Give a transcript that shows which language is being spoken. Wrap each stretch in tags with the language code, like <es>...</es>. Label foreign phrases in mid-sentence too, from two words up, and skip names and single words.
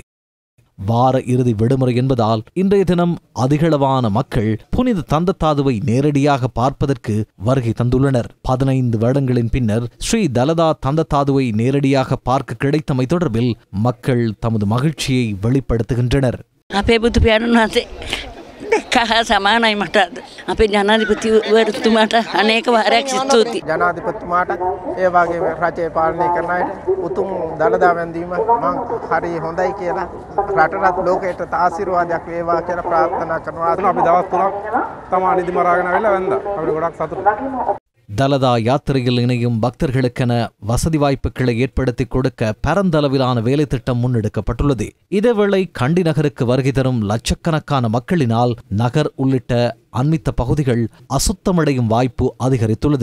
<ta>வார இறுதி விடுமுறை என்பதால் இன்றைய தினம் அதிகளவான மக்கள் புனித தந்தத்தாதுவை நேரடியாக பார்ப்பதற்கு வருகை தந்துள்ளனர். 15 வருடங்களின் பின்னர் ஸ்ரீ தலதா தந்தத்தாதுவை நேரடியாக பார்க்க கிடைத்தமை தொடர்பில் மக்கள் தமது மகிழ்ச்சியை வெளிப்படுத்துகின்றனர்.</ta> <si>සමානයි මට අපේ ජනාධිපතිවරතුමාට අනේක වාරයක් ස්තුතියි. ජනාධිපතිතුමාට ඒ වගේ රජය පාලනය කරන අයට උතුම් දළදා වැඳීම මම හරි හොඳයි කියලා රටටත් ලෝකයට ආශිර්වාදයක් වේවා කියලා ප්‍රාර්ථනා කරනවා. අපි දවස් 3ක් තමයි නිදි මරාගෙන ආවිල්ලා වැඳා. අපිට ගොඩක් සතුටුයි.</si> <ta>தலதா யாத்திரையில் இணையும் பக்தர்களுக்கென வசதி வாய்ப்புகளை ஏற்படுத்தி கொடுக்க பரந்தளவிலான வேலை திட்டம் முன்னெடுக்கப்பட்டுள்ளது. இதேவேளை கண்டி நகருக்கு வருகை தரும் லட்சக்கணக்கான மக்களினால் நகர் உள்ளிட்ட அண்மித்த பகுதிகள் அசுத்தமடையும் வாய்ப்பு அதிகரித்துள்ளது.</ta>